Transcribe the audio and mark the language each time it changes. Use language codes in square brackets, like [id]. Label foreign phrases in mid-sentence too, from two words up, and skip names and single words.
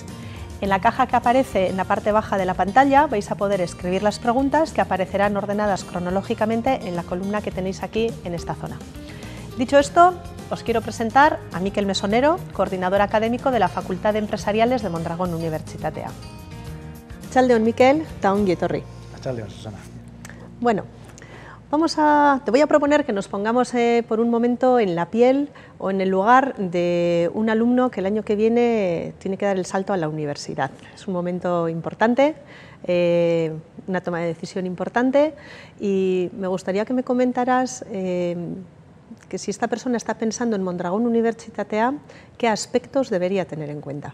[es] En la caja que aparece en la parte baja de la pantalla vais a poder escribir las preguntas que aparecerán ordenadas cronológicamente en la columna que tenéis aquí en esta zona. Dicho esto, os quiero presentar a Mikel Mesonero, coordinador académico de la Facultad de Empresariales de Mondragón Universitatea. [eu] Arratsalde on, Mikel, eta ongi etorri. Arratsalde on, Susana. [es] Bueno, te voy a proponer que nos pongamos por un momento en la piel o en el lugar de un alumno que el año que viene tiene que dar el salto a la universidad. Es un momento importante, una toma de decisión importante, y me gustaría que me comentaras que si esta persona está pensando en Mondragón Universitatea, ¿qué aspectos debería tener en cuenta?